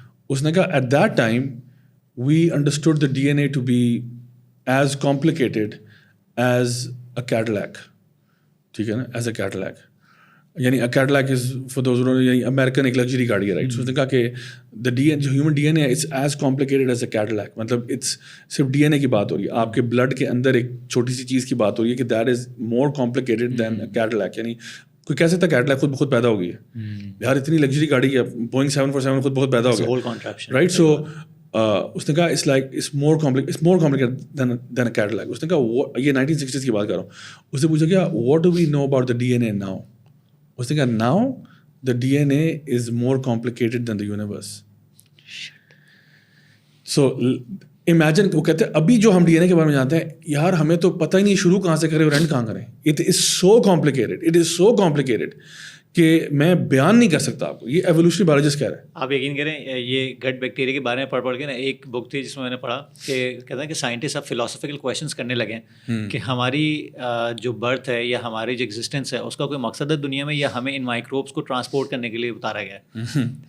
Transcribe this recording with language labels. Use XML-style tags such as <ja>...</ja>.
<ur>اس نے کہا</ur> <en>at that time we understood the DNA to be as complicated as a Cadillac.</en> <ur>ٹھیک ہے نا,</ur> <en>as a Cadillac.</en> <ur>یعنی</ur> <en>Cadillac is for those who don't know,</en> <ur>یعنی American ایک luxury گاڑی ہے رائٹ. اس نے کہا کہ</ur> <en>the DNA جو human D N A it's as complicated as a Cadillac.</en> <ur>مطلب اٹس صرف ڈی این اے کی بات ہو رہی ہے, آپ کے بلڈ کے اندر ایک چھوٹی سی چیز کی بات ہو رہی ہے کہ</ur> <en>That is more complicated than a Cadillac.</en> <ur>یعنی کوئی کہہ سکتا ہے Cadillac خود بخود پیدا ہو گئی ہے یار, اتنی لگژری گاڑی ہے, Boeing 747 خود بہت پیدا ہو گیا رائٹ.</ur> <en>so</en> <ur>اس نے کہا</ur> <en>It's like it's more complicated than a Cadillac.</en> <ur>اس نے کہا یہ 1960s کی بات کر رہا ہوں. اس سے پوچھا کیا</ur> <en>what do we know about the DNA now.</en> <ur>اس نے کہا</ur> <en>now the DNA is more complicated than the universe.</en> <ur>So imagine, وہ کہتے ہیں ابھی جو ہم ڈی این اے کے بارے میں جانتے ہیں یار ہمیں تو پتہ ہی نہیں شروع کہاں سے کریں اور اینڈ کہاں کریں.</ur> <en>It is so complicated</en> <ur>کہ میں بیان نہیں کر سکتا آپ کو. یہ ایولیوشنری بایولوجسٹ کہہ رہے ہیں. آپ یقین کریں یہ گٹ بیکٹیریا کے بارے میں پڑھ کے نا ایک بک تھی جس میں نے پڑھا کہ کہتا ہے کہ سائنٹسٹ اب فلاسفیکل کویشچنس کرنے لگے ہیں کہ ہماری جو برتھ ہے یا ہماری جو ایگزسٹنس ہے اس کا کوئی مقصد ہے دنیا میں, یا ہمیں ان مائکروبس کو ٹرانسپورٹ کرنے کے لیے اتارا گیا ہے.</ur>